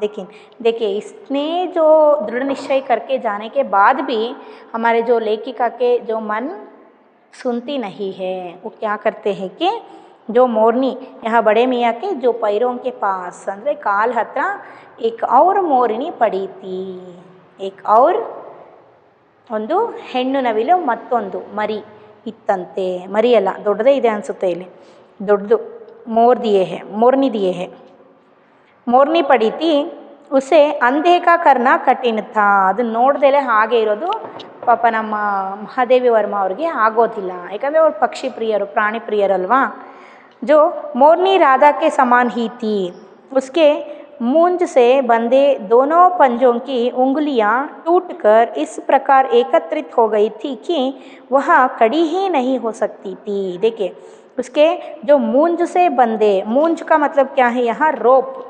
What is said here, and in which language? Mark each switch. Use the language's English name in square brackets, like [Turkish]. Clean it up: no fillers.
[Hindi] देखिए इसने जो दृढ़ निश्चय करके जाने के बाद भी हमारे जो लेखिका के जो मन सुनती नहीं है, वो क्या करते हैं कि जो मोरनी यहाँ बड़े मियाँ के जो पैरों के पास [Kannada] ಅಂದರೆ ಕಾಲ್ ಹತ್ರ [Hindi] एक और मोरनी पड़ी थी, एक और [Kannada] ಒಂದು ಹೆಣ್ಣು ನವಿಲು ಮತ್ತೊಂದು ಮರಿ ಇತ್ತಂತೆ। ಮರಿ ಅಲ್ಲ, ದೊಡ್ಡದೇ ಇದೆ ಅನಿಸುತ್ತೆ, ಇಲ್ಲಿ ದೊಡ್ಡದು [Hindi] मोरनी दिए है, मोरनी पड़ी थी उसे अनदेखा करना कठिन था। [Kannada] ಅದು ನೋಡ್ದಲೇ ಹಾಗೆ ಇರೋದು ಪಾಪ ನಮ್ಮ ಮಹಾದೇವಿ ವರ್ಮ ಅವ್ರಿಗೆ ಆಗೋದಿಲ್ಲ, ಯಾಕಂದರೆ ಅವ್ರು ಪಕ್ಷಿ ಪ್ರಿಯರು, ಪ್ರಾಣಿ ಪ್ರಿಯರಲ್ವಾ। [Hindi] जो मोरनी राधा के समान ही थी, उसके मूंज से बंधे दोनों पंजों की उंगलियां टूटकर इस प्रकार एकत्रित हो गई थी कि वह कड़ी ही नहीं हो सकती थी। देखिए उसके जो मूंज से बंधे, मूंज का मतलब क्या है, यहाँ रोप,